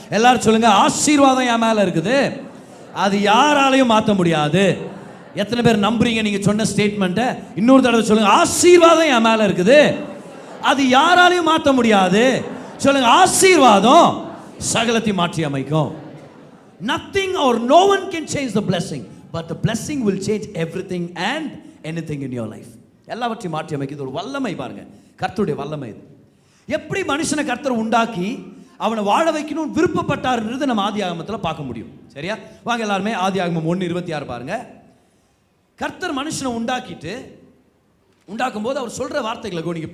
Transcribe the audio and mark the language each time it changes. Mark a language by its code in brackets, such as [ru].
[ta] எல்லாரும் சொல்லுங்க, ஆசீர்வாதம் என் மேல இருக்குது, அது யாராலையும் மாற்ற முடியாது. எத்தனை பேர் நம்புறீங்க நீங்க சொன்ன ஸ்டேட்மெண்ட்டை? இன்னொரு தடவை சொல்லுங்க, ஆசீர்வாதம் என் மேல இருக்குது, அது யாராலையும் மாற்ற முடியாது. சொல்லுங்க, ஆசீர்வாதம் சகலத்தையும் மாற்றி அமைக்கும். [en] Nothing or no one can change the blessing, but the blessing will change everything and anything in your life. [ta] எல்லாவற்றையும் மாற்றி அமைக்கிறது ஒரு வல்லமை பாருங்க, கர்த்தருடைய வல்லமை இது. எப்படி மனுஷனை கர்த்தர் உண்டாக்கி அவனை வாழ வைக்கணும் விருப்பப்பட்டார்ன்றது நம்ம ஆதியாகமத்தில் பார்க்க முடியும். சரியா? வாங்க எல்லாருமே ஆதியாகமம் 1:26 பாருங்க. கர்த்தர் மனுஷனை உண்டாக்கும் போது அவர் சொல்ற வார்த்தைகளை கவனிங்க.